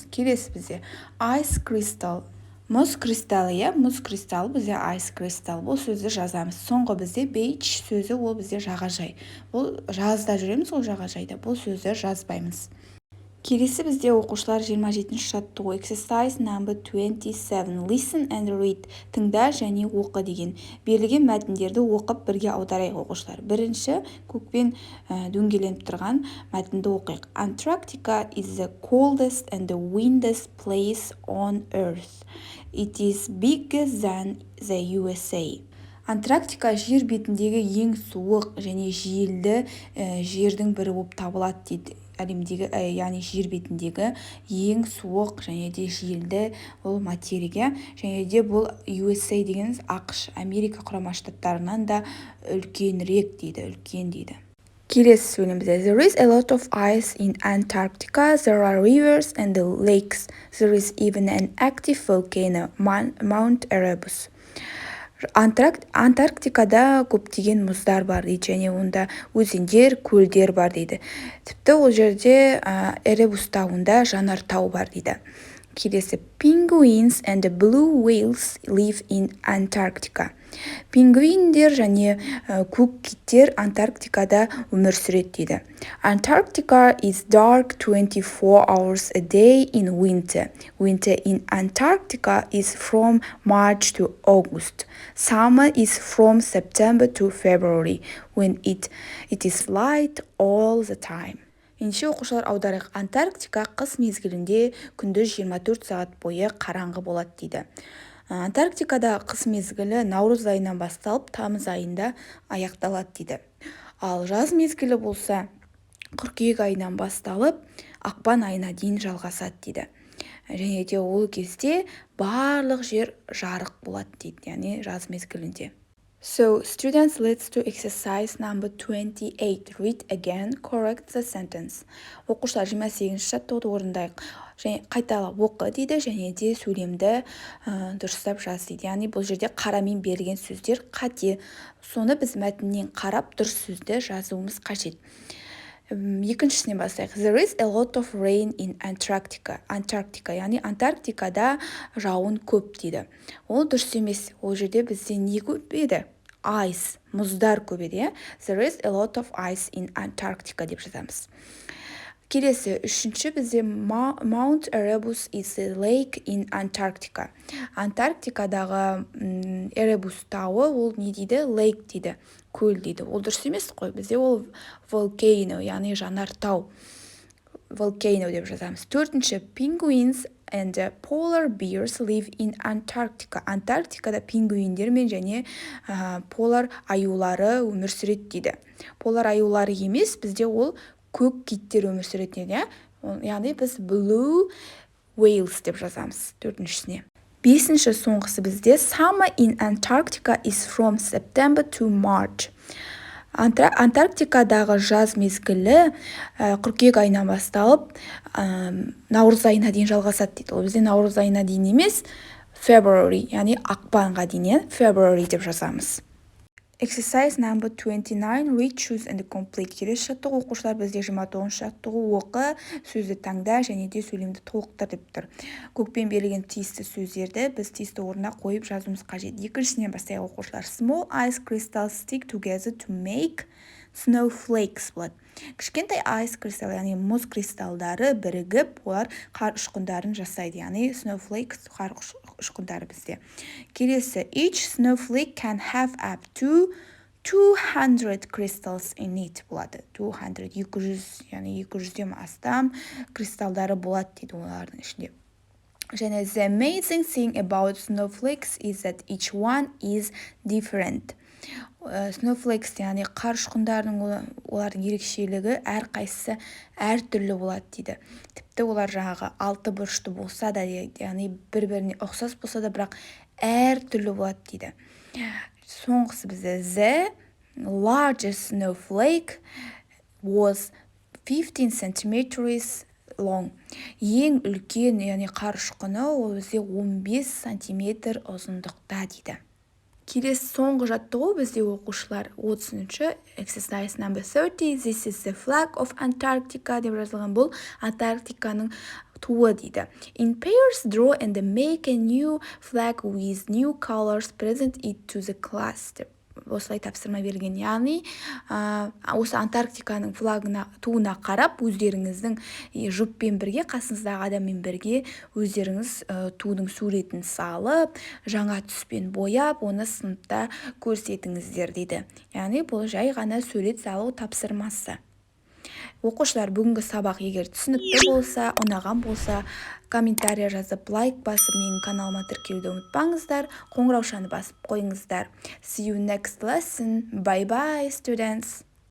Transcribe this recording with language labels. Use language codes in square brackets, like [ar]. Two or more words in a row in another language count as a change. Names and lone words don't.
[kk] Келесі бізде [en] ice crystal. [kk] Мұз кристалы, мұз кристалы бізде [en] ice crystal. [kk] Бұл сөзді жазамыз. Соңғы бізде beach сөзі ол бізде жағажай. Бұл жазда жүреміз ол жағажайда. Бұл сөзді жазбаймыз. Келесі бізде оқушылар 27-ші жаттығу [en] exercise number 27. Listen and read. [kk] Тыңда және оқы деген. Берілген мәтіндерді оқып бірге аударайық оқушылар. Бірінші көкпен дөңгеленіп тұрған мәтінді оқиық. [en] Antarctica is the coldest and the windiest place on earth. It is bigger than the USA. [kk] Антарктика жер бетіндегі ең суық және желді жердің бірі болып табылады дейді. Әлемдегі, яғни жер бетіндегі ең суық және де желді ол материя, және де бұл USA дегеніміз ақш, Америка құрама штаттарынан да үлкенірек дейді, үлкен дейді. Келесі сөйлемімізде [en] There is a lot of ice in Antarctica. There are rivers and lakes. There is even an active volcano, Mount Erebus. [kk] Антарктикада көптеген мұздар бар дейді, және онда өзендер, көлдер бар дейді. Тіпті ол жерде Эребус тауында жанартау бар дейді. [en] Келесі Penguins and blue whales live in Antarctica. [kk] Пингвиндер және көк киттер Антарктикада өмір сүреді дейді. [en] Antarctica is dark 24 hours a day in winter. Winter in Antarctica is from March to August. Summer is from September to February, when it is light all the time. [kk] Ендеше оқушылар аударайық. Антарктика қыс мезгілінде күндіз 24 сағат бойы қараңғы болады дейді. Антарктикада қыс мезгілі наурыз айынан басталып, тамыз айында аяқталады дейді. Ал жаз мезгілі болса, қыркүйек айынан басталып, ақпан айына дейін жалғасады дейді. Және де ол кезде барлық жер жарық болады дейді, яғни жаз мезгілінде. [en] So, students, let's do exercise number 28. Read again, correct the sentence. [kk] Оқушылар 28-ші жаттығуды орындайық. Және қайталап оқы дейді, және де сөйлемді дұрыстап жаз дейді. Яғни бұл жерде қарамен берілген сөздер қате. Соны біз мәтіннен қарап дұрыс сөзді жазуымыз қажет. Екіншісіне бастайық. [en] There is a lot of rain in Antarctica. [kk] Антарктика, яғни Антарктикада жауын көп дейді. Ол дұрыс емес. Ол жерде бізде не көп еді? Ice, мұздар көп еді. [en] There is a lot of ice in Antarctica [kk] деп жазамыз. Келесі, үшінші бізде [en] Mount Erebus is a lake in Antarctica. [kk] Антарктикадағы Эребус тауы ол не дейді? Lake дейді, көл дейді. Ол дұрыс емес қой, бізде ол volcano, яғни жанартау. Volcano деп жазамыз. Төртінші, [en] penguins and polar bears live in Antarctica. [kk] Антарктикада пингвиндер мен және полар аюлары өмір сүреді дейді. Полар аюлары емес, бізде ол көк киттер өмір сүреді. Яғни біз [en] blue whales [kk] деп жазамыз төртіншісіне. Бесінші соңғысы бізде [en] Summer in Antarctica is from September to March. [kk] Антарктикадағы жаз мезгілі қыркүйек айынан басталып наурыз айына дейін жалғасады дейді. Ол бізде наурыз айына дейін емес, February, яғни ақпанға дейін, February деп жазамыз. [en] Exercise number 29, read, choose and complete. [kk] Келесі жаттығу оқушылар бізде 29 жаттығу оқы, сөзді таңда және де сөйлемді толықтыр деп тұр. Көкпен берілген тиісті сөздерді біз тиісті орнына қойып жазуымыз қажет. Екіншісінен бастайық оқушылар. [en] Small ice crystals stick together to make snowflakes болады. [kk] Кішкентай [en] ice crystal, [kk] яғни мұз кристалдары бірігіп, олар қар ұшқындарын жасайды, яғни snowflakes қар ұшқындары бізде. Келесі, [en] each snowflake can have up to 200 crystals in it болады. [kk] 200, яғни 200-ден астам кристалдары болады дейді олардың ішінде. [en] Және the amazing thing about snowflakes is that each one is different. [kk] Snowflakes, яғни қар ұшқындарының олардың ерекшелігі әрқайсысы әртүрлі болады дейді. Тіпті олар жаңағы алты бұрышты болса да, яғни бір-біріне ұқсас болса да, бірақ әртүрлі болады дейді. Соңғысы бізде [en] the largest snowflake was 15 centimeters long. [kk] Ең үлкен, яғни қар ұшқыны ол бізде 15 сантиметр ұзындықта дейді. Келесі соңғы жаттығу бізде оқушылар 30-ші [en] exercise number 30. This is the flag of Antarctica [kk] деп жазылған, бұл Антарктиканың туы дейді. [en] In pairs draw and make a new flag with new colors, present it to the class [kk] деп осылай тапсырма берген. Яғни осы Антарктиканың флагына, туына қарап, өздеріңіздің жұппен бірге, қасыңыздағы адаммен бірге өздеріңіз тудың суретін салып, жаңа түспен бояп, оны сыныпта көрсетіңіздер дейді. Яғни бұл жай ғана сурет салу тапсырмасы. Оқушылар, бүгінгі сабақ егер түсінікті болса, ұнаған болса, комментария жазып, лайк басып, менің каналыма тіркелуді ұмытпаңыздар, қоңыраушаны басып қойыңыздар. [en] See you next lesson. Bye bye, students.